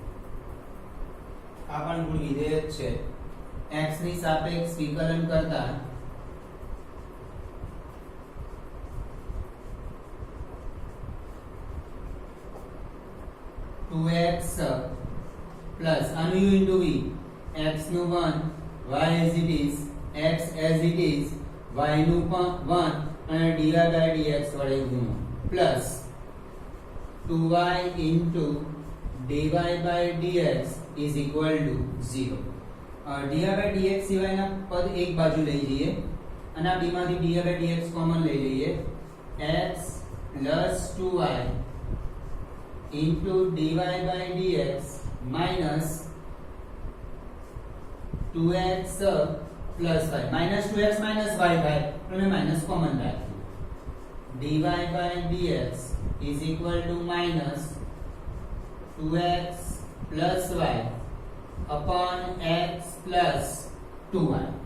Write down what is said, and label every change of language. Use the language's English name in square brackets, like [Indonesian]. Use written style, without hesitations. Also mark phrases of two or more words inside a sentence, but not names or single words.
[Gujarati] આ પણ ગુણ વિધેય છે. x ની સાપેક્ષ વિકલન કરતા [English] 2x plus anu u into v, x નું 1, y as it is, x as it is, y [Gujarati] નું 1 અને [English] dy by dx [Gujarati] વડે ગુણો [English] plus 2y into dy by dx is equal to 0. dy by dx [Gujarati] સિવાયના પદ એક બાજુ લઈ જઈએ અને આ b માંથી [English] dy by dx [Gujarati] કોમન લઈ લઈએ. [English] x plus 2y into dy by dx minus 2x plus y minus 2x minus y by तो minus common રાખીએ. dy by dx is equal to minus 2x plus y upon x plus 2y.